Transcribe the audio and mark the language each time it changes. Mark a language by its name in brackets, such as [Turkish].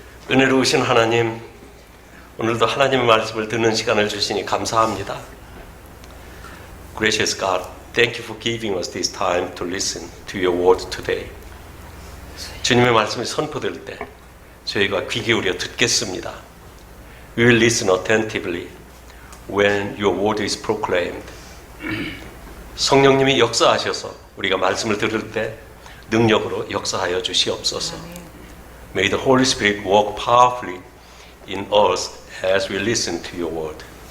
[Korean] 은혜로우신 하나님, 오늘도 하나님의 말씀을 듣는 시간을 주시니 감사합니다. [English] Gracious God, thank you for giving us this time to listen to your word today. [Korean] 주님의 말씀이 선포될 때 저희가 귀 기울여 듣겠습니다. [English] We will listen attentively when your word is proclaimed. [Korean] 성령님이 역사하셔서 우리가 말씀을 들을 때 능력으로 역사하여 주시옵소서. [English] May the Holy Spirit work powerfully in us as we listen to your word.